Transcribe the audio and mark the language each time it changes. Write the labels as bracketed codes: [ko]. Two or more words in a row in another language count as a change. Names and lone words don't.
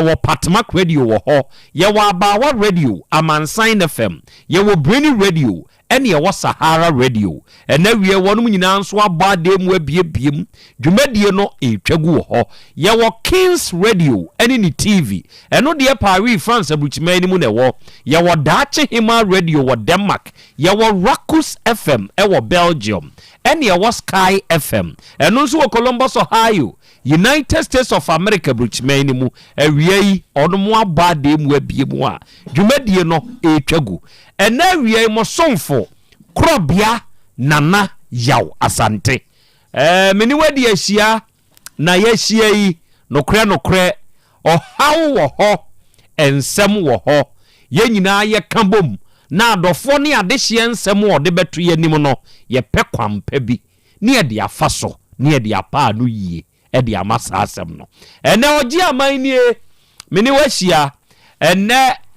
[ak] wo Patmak Radio wɔ hɔ ye wo Abawa Radio Amansan FM ye wo Brainy Radio ɛne ye wo Sahara Radio ɛnɛ wie wɔn mo nyinaa nso abade mu abiebiem dwumadie no etwagu wɔ hɔ ye wo Kings Radio ɛne ni TV ɛno de Paris France abuchima ni mu na ɛwɔ ye wo Dache Hima Radio wɔ Denmark ye wo Rakus FM ɛwɔ Belgium ɛne ye wo Sky FM ɛno nso wɔ Columbus Ohio United States of America bruchima ni mu awie yi ɔno mo abade mu abiem a dwumadie no etwagu ɛna awie mo somfo Krobea Nana Yaw Asante meni wadi ahyia na yɛhyia yi nokre ɔhaw wɔ hɔ ensɛm wɔ hɔ yɛn nyinaa yɛka bom na adɔfo ne adehye ensɛm wɔ de beto yɛnim no yɛpɛ kwampa bi ne yɛde afa so ne yɛde apa no yie ɛde amasa asɛm no ɛnɛ ɔgye aman nie meni wahyia ɛnɛ